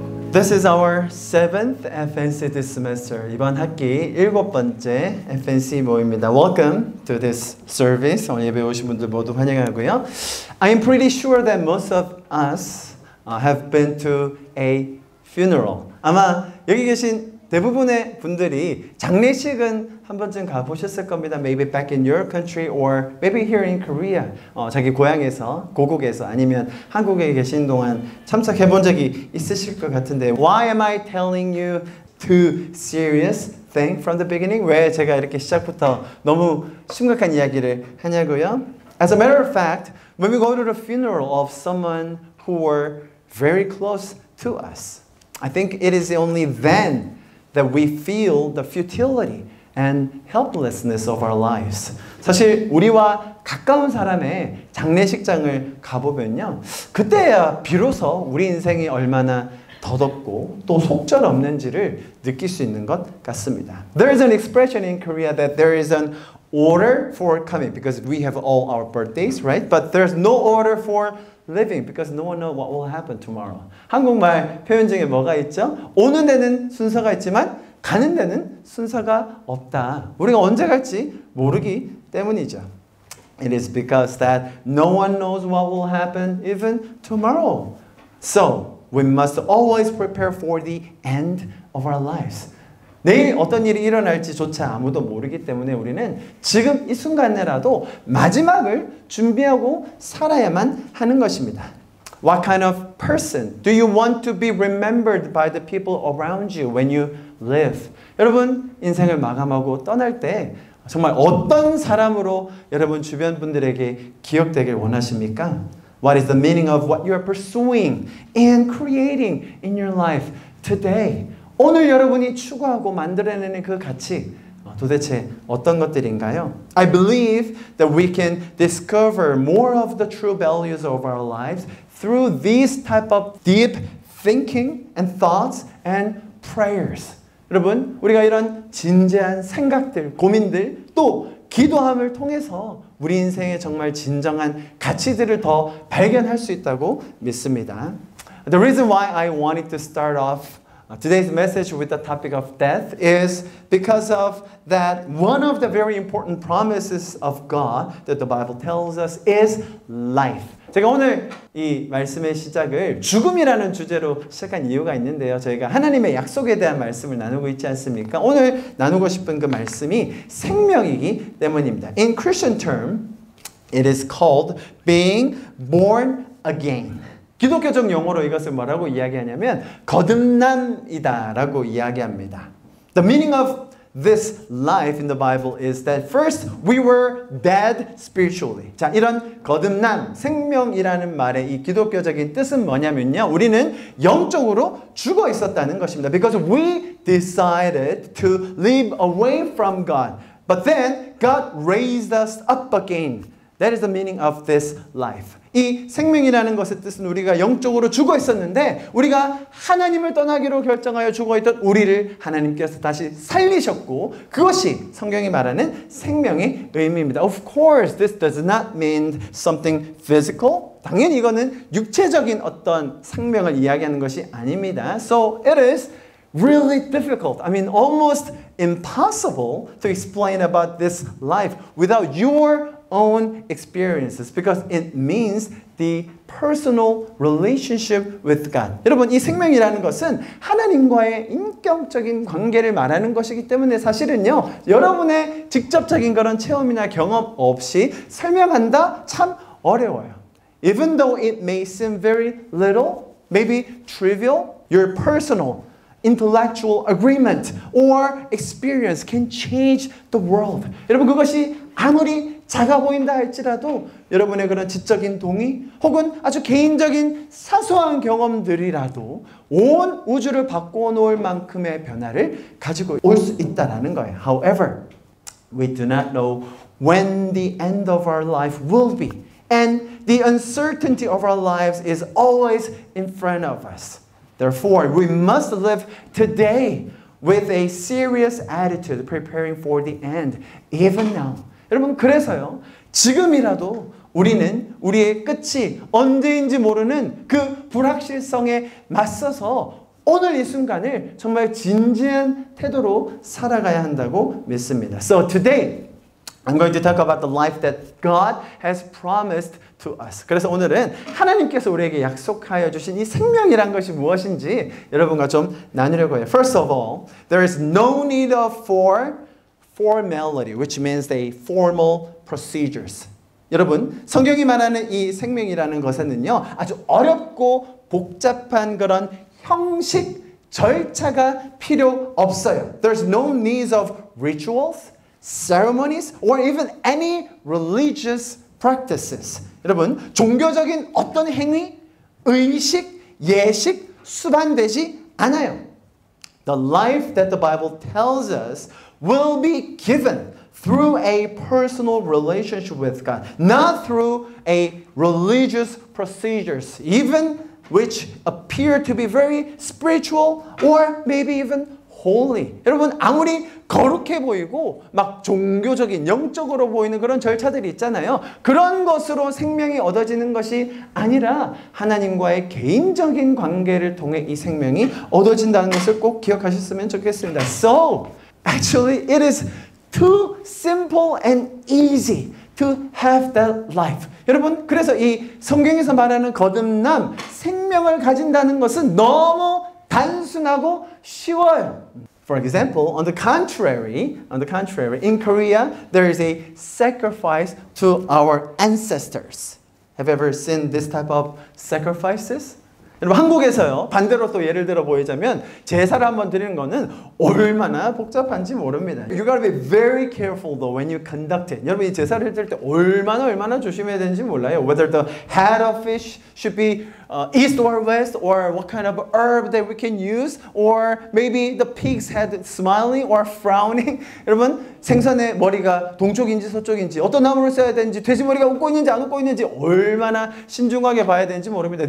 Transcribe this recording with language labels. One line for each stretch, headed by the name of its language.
English: This is our 7th FNC this semester.
Korean: 이번 학기 7번째 FNC 모임입니다.
English: Welcome to this service.
Korean: 오늘 예배 오신 분들 모두 환영하고요.
English: I am pretty sure that most of us have been to a funeral.
Korean: 아마 여기 계신 대부분의 분들이 장례식은 한 번쯤 가보셨을 겁니다.
English: Maybe back in your country or maybe here in Korea.
Korean: 자기 고향에서, 고국에서 아니면 한국에 계신 동안 참석해 본 적이 있으실 것 같은데
English: Why am I telling you too serious thing from the beginning?
Korean: 왜 제가 이렇게 시작부터 너무 심각한 이야기를 하냐고요?
English: As a matter of fact, when we go to the funeral of someone who were very close to us, I think it is only then that we feel the futility and helplessness of our lives.
Korean: 사실 우리와 가까운 사람의 장례식장을 가보면요, 그때야 비로소 우리 인생이 얼마나 더덥고 또 속절없는지를 느낄 수 있는 것 같습니다.
English: There is an expression in Korea that there is an order for coming because we have all our birthdays, right? But there's no order for living because no one knows what will happen tomorrow.
Korean: 한국말 표현 중에 뭐가 있죠? 오는 데는 순서가 있지만 가는 데는 순서가 없다. 우리가 언제 갈지 모르기 때문이죠.
English: It is because that no one knows what will happen even tomorrow. So we must always prepare for the end of our lives.
Korean: 내일 어떤 일이 일어날지조차 아무도 모르기 때문에 우리는 지금 이 순간에라도 마지막을 준비하고 살아야만 하는 것입니다.
English: What kind of person do you want to be remembered by the people around you when you live?
Korean: 여러분 인생을 마감하고 떠날 때 정말 어떤 사람으로 여러분 주변 분들에게 기억되길 원하십니까?
English: What is the meaning of what you are pursuing and creating in your life today?
Korean: 오늘 여러분이 추구하고 만들어내는 그 가치 도대체 어떤 것들인가요?
English: I believe that we can discover more of the true values of our lives through these type of deep thinking and thoughts and prayers.
Korean: 여러분, 우리가 이런 진지한 생각들, 고민들, 또 기도함을 통해서 우리 인생의 정말 진정한 가치들을 더 발견할 수 있다고 믿습니다.
English: The reason why I wanted to start off today's message with the topic of death is because of that one of the very important promises of God that the Bible tells us is life.
Korean: 제가 오늘 이 말씀의 시작을 죽음이라는 주제로 시작한 이유가 있는데요. 저희가 하나님의 약속에 대한 말씀을 나누고 있지 않습니까? 오늘 나누고 싶은 그 말씀이 생명이기 때문입니다.
English: In Christian term, it is called being born again.
Korean: 기독교적 용어로 이것을 뭐라고 이야기하냐면 거듭남이다라고 이야기합니다.
English: The meaning of this life in the Bible is that first we were dead spiritually.
Korean: 자, 이런 거듭남, 생명이라는 말의 이 기독교적인 뜻은 뭐냐면요. 우리는 영적으로 죽어 있었다는 것입니다.
English: Because we decided to live away from God. But then God raised us up again. That is the meaning of this life.
Korean: 이 생명이라는 것의 뜻은 우리가 영적으로 죽어 있었는데 우리가 하나님을 떠나기로 결정하여 죽어있던 우리를 하나님께서 다시 살리셨고 그것이 성경이 말하는 생명의 의미입니다.
English: Of course, this does not mean something physical.
Korean: 당연히 이거는 육체적인 어떤 생명을 이야기하는 것이 아닙니다.
English: So it is really difficult. I mean, almost impossible to explain about this life without your own experiences because it means the personal relationship with God.
Korean: 여러분, 이 생명이라는 것은 하나님과의 인격적인 관계를 말하는 것이기 때문에 사실은요, 여러분의 직접적인 그런 체험이나 경험 없이 설명한다 참 어려워요.
English: Even though it may seem very little, maybe trivial, your personal intellectual agreement or experience can change the world.
Korean: 여러분, 그것이 아무리 작아 보인다 할지라도 여러분의 그런 지적인 동의 혹은 아주 개인적인 사소한 경험들이라도 온 우주를 바꿔 놓을 만큼의 변화를 가지고 올 수 있다는 거예요.
English: However, we do not know when the end of our life will be. And the uncertainty of our lives is always in front of us. Therefore, we must live today with a serious attitude, preparing for the end, even now.
Korean: 여러분, 그래서요, 지금이라도 우리는 우리의 끝이 언제인지 모르는 그 불확실성에 맞서서 오늘 이 순간을 정말 진지한 태도로 살아가야 한다고 믿습니다.
English: So today I'm going to talk about the life that God has promised to us.
Korean: 그래서 오늘은 하나님께서 우리에게 약속하여 주신 이 생명이란 것이 무엇인지 여러분과 좀 나누려고 해요.
English: First of all, there is no need of formality, which means the formal procedures.
Korean: 여러분, 성경이 말하는 이 생명이라는 것에는요, 아주 어렵고 복잡한 그런 형식, 절차가 필요 없어요.
English: There's no need of rituals, ceremonies, or even any religious practices.
Korean: 여러분, 종교적인 어떤 행위, 의식, 예식, 수반되지 않아요.
English: The life that the Bible tells us will be given through a personal relationship with God, not through a religious procedures, even which appear to be very spiritual or maybe even holy.
Korean: 여러분, 아무리 거룩해 보이고 막 종교적인 영적으로 보이는 그런 절차들이 있잖아요. 그런 것으로 생명이 얻어지는 것이 아니라 하나님과의 개인적인 관계를 통해 이 생명이 얻어진다는 것을 꼭 기억하셨으면 좋겠습니다.
English: So, actually it is too simple and easy to have that life.
Korean: 여러분, 그래서 이 성경에서 말하는 거듭남, 생명을 가진다는 것은 너무 단순하고 쉬워요.
English: For example, on the contrary, in Korea, there is a sacrifice to our ancestors. Have you ever seen this type of sacrifices?
Korean: 여러분, 한국에서요, 반대로 또 예를 들어 보이자면 제사를 한번 드리는 거는 얼마나 복잡한지 모릅니다.
English: You gotta be very careful though when you conduct it.
Korean: 여러분, 이 제사를 드릴 때 얼마나 조심해야 되는지 몰라요.
English: Whether the head of fish should be east or west, or what kind of herb that we can use, or maybe the pig's head smiling or frowning.
Korean: 여러분, 생선의 머리가 동쪽인지 서쪽인지, 어떤 나무를 써야 되는지, 돼지 머리가 웃고 있는지 안 웃고 있는지 얼마나 신중하게 봐야 되는지 모릅니다.